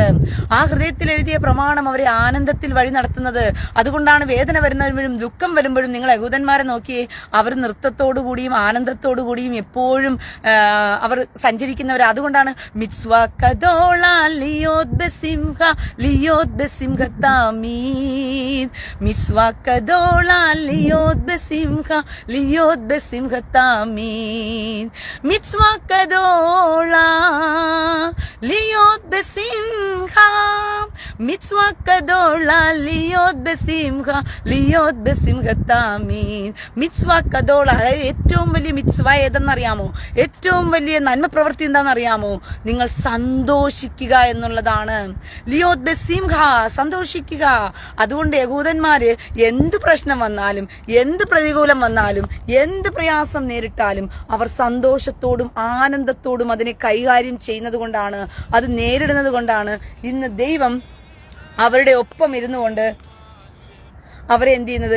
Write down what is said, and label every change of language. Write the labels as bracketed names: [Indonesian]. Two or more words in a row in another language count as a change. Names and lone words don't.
[Malayalam] ആ ഹൃദയത്തിൽ എഴുതിയ പ്രമാണം അവരെ ആനന്ദത്തിൽ വഴി നടത്തുന്നത്. അതുകൊണ്ടാണ് വേദന വരുമ്പോഴും ദുഃഖം വരുമ്പോഴും നിങ്ങൾ യഹൂദന്മാരെ നോക്കിയേ, അവർ നൃത്തത്തോടു കൂടിയും ആനന്ദത്തോടു കൂടിയും എപ്പോഴും അവർ സഞ്ചരിക്കുന്നവർ. [Hebrew] അതുകൊണ്ടാണ് מצווה גדולה להיות בשמחה להיות בשמחה תמיד מצווה גדולה להיות בשמחה, להיות בשמחה תמיד. מצווה גדולה להיות בשמחה, מצווה גדולה להיות בשמחה, להיות בשמחה תמיד. מצווה גדולה, [Malayalam] ഏറ്റവും വലിയ മിത്സ്വ ഏതെന്നറിയാമോ? ഏറ്റവും വലിയ നന്മ പ്രവൃത്തി എന്താണെന്നറിയാമോ? നിങ്ങൾ സന്തോഷിക്കുക എന്നുള്ളതാണ്. [Hebrew] להיות בשמחה, [Malayalam] സന്തോഷിക്കുക. അതുകൊണ്ട് യഹൂദന്മാര് എന്ത് പ്രശ്നം വന്നാലും, എന്ത് പ്രതികൂലം വന്നാലും, എന്ത് പ്രയാസം നേരിട്ടാലും അവർ സന്തോഷത്തോടും ആനന്ദത്തോടും അതിനെ കൈകാര്യം ചെയ്യുന്നത് കൊണ്ടാണ്, അത് നേരിടുന്നത് കൊണ്ടാണ് ഇന്ന് ദൈവം അവരുടെ ഒപ്പം ഇരുന്നുകൊണ്ട് അവരെ എന്ത് ചെയ്യുന്നത്?